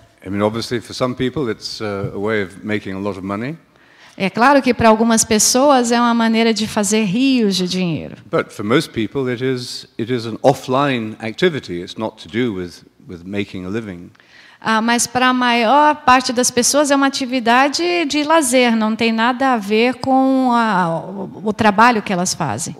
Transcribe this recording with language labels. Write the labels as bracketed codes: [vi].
[en] I mean, obviously, for some people, it's a way of making a lot of money. [pt] É claro que para algumas pessoas é uma maneira de fazer rios de dinheiro. [en] But for most people, it is an offline activity. It's not to do with making a living. [pt] Mas para a maior parte das pessoas é uma atividade de lazer, não tem nada a ver com o trabalho que elas fazem.